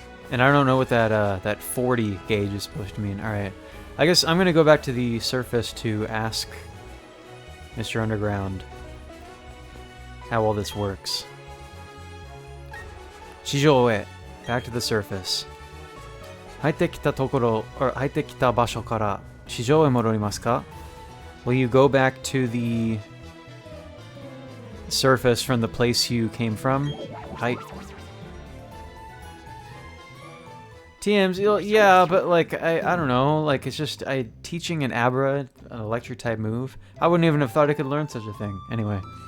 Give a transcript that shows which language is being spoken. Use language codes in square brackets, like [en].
[en] And I don't know what that 40 gauge is supposed to mean. Alright. I guess I'm gonna go back to the surface to ask Mr. Underground how all this works. Shijoue, back to the surface. [ja] 入ってきたところ、or 入ってきた場所から地上へ戻りますか? [en] Will you go back to the surface from the place you came from? Hi. TMs, yeah, but like, I don't know, like, it's just, teaching an Abra, an electric type move, I wouldn't even have thought I could learn such a thing. Anyway.